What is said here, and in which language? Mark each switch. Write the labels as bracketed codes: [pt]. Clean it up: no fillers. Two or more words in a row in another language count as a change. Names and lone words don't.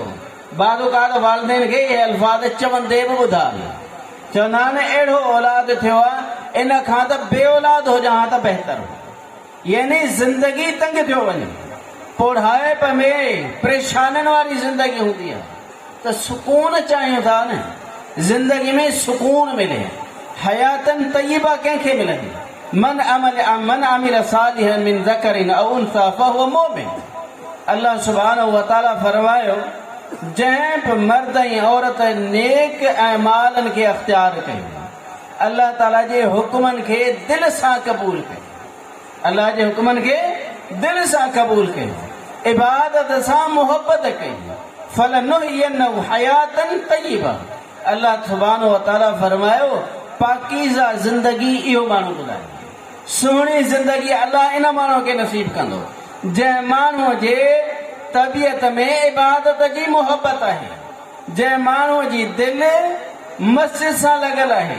[sd] बाज़ वालदेन खे इहे अल्फाज़ चवंदे बि ॿुधा, चवंदा आहिनि अहिड़ो औलाद थियो आहे, इन खां त बे औलाद हुजां हा त बहितर। यानी ज़िंदगी तंग थियो वञे, पोढ़ाइप में परेशानियुनि वारी ज़िंदगी हूंदी आहे, त सुकून चाहियूं था न, ज़िंदगी में सुकून मिले, [ar] حياة طيبة [sd] कंहिंखे मिलंदी? [ar] من عمل صالحا من ذكر أو أنثى فهو مؤمن. الله سبحانه وتعالى [sd] फरमायो जंहिं बि मर्द ऐं औरत नेक अमालनि खे अख़्तियार कयो, अल्लाह ताला जे हुकुमनि खे दिलि सां क़बूल कयो, अल्लाह जे हुकुमनि खे दिलि सां क़बूल कयो, इबादत सां मुहबत कई, [ar] فلنحيينه حياة طيبة. الله سبحانه وتعالى [sd] फरमायो पाकीज़ा ज़िंदगी इहो माण्हू ॿुधाए, सुहिणी ज़िंदगी अल्लाह इन माण्हू खे नसीब कंदो जंहिं माण्हूअ जे तबियत में इबादत जी मुहबत आहे, जंहिं माण्हूअ जी दिलि मस्जिद सां लॻल आहे।